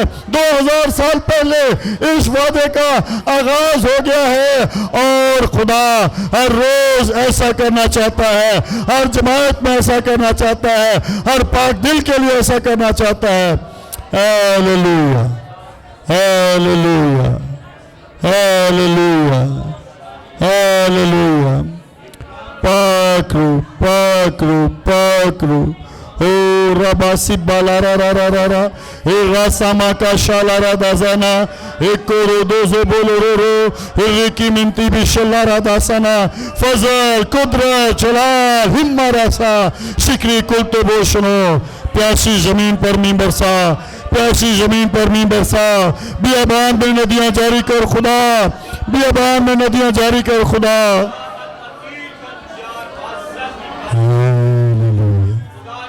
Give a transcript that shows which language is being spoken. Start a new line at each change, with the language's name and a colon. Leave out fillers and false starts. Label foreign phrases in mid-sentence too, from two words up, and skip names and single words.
Urdu: 2000 سال پہلے اس وعدے کا آغاز ہو گیا ہے اور خدا ہر روز ایسا کرنا چاہتا ہے، ہر جماعت میں ایسا کرنا چاہتا ہے، ہر پاک دل کے لیے ایسا کرنا چاہتا ہے۔ ہیلیلویا ہیلیلویا ہیلیلویا ہیلیلویا۔ پاک رو پاک رو پاک رو۔ او ربا سبا لا را را را را را راساما کا شالا را دازانا کورو دوزو بولو رو رو رکی منتی بشلا را داسانا فضل قدرت جلال ہمہ راسا شکری کلتو بوشنو۔ پیاسی زمین پر مین برسا، پیاسی زمین پر مین برسا۔ بیابان میں ندیاں جاری کر خدا، بیابان میں ندیاں جاری کر خدا۔